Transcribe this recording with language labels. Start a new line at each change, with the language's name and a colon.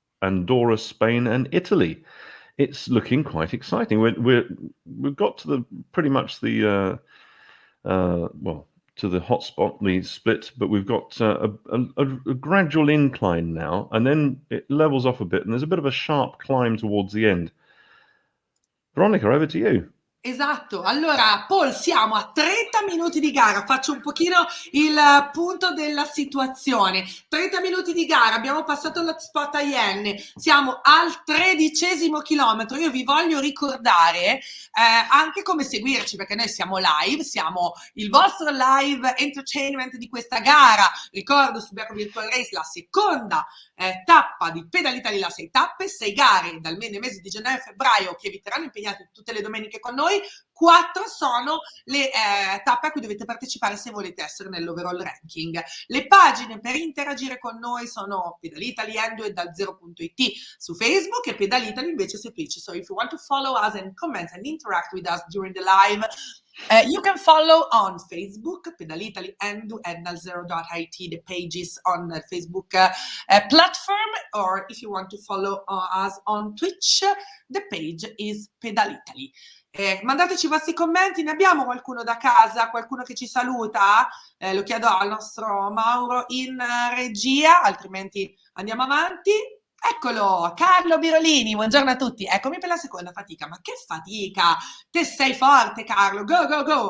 English: Andorra, Spain, and Italy. It's looking quite exciting. We've got to pretty much the to the hotspot, the split, but we've got a gradual incline now, and then it levels off a bit, and there's a bit of a sharp climb towards the end. Veronica, over to you.
Italian: Esatto, allora Paul, siamo a 30 minuti di gara, faccio un pochino il punto della situazione. 30 minuti di gara, abbiamo passato l'hotspot a Ienne, siamo al 13° chilometro. Io vi voglio ricordare anche come seguirci, perché noi siamo live, siamo il vostro live entertainment di questa gara. Ricordo Subiaco Virtual Race, la seconda tappa di Pedal Italy, la 6 tappe, 6 gare dal mese di gennaio e febbraio che vi terranno impegnati tutte le domeniche con noi. 4 sono le tappe a cui dovete partecipare se volete essere nell'overall ranking. Le pagine per interagire con noi sono Pedal Italy e dal 0.it su Facebook e Pedal Italy invece su Twitch.
English: So if you want to follow us and comment and interact with us during the live, you can follow on Facebook, Pedal Italy and dal 0.it, the pages on the Facebook platform, or if you want to follow us on Twitch, the page is Pedal Italy.
Italian: Mandateci i vostri commenti, ne abbiamo qualcuno da casa, qualcuno che ci saluta? Lo chiedo al nostro Mauro in regia, altrimenti andiamo avanti. Eccolo, Carlo Birolini, buongiorno a tutti. Eccomi per la seconda fatica. Ma che fatica? Te sei forte, Carlo.
English: Go, go, go.